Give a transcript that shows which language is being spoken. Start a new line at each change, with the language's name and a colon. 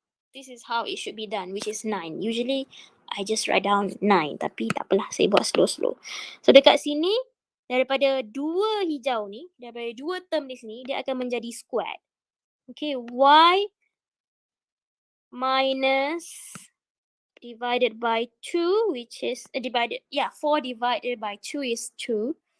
English: This is how it should be done, which is 9. Usually, I just write down 9.
Malay: Tapi tak apalah, saya buat slow-slow. So, dekat sini, daripada dua hijau ni, daripada dua term di sini, dia akan menjadi squared.
English: Okay, y minus divided by 2, which is 4 divided by 2 is 2.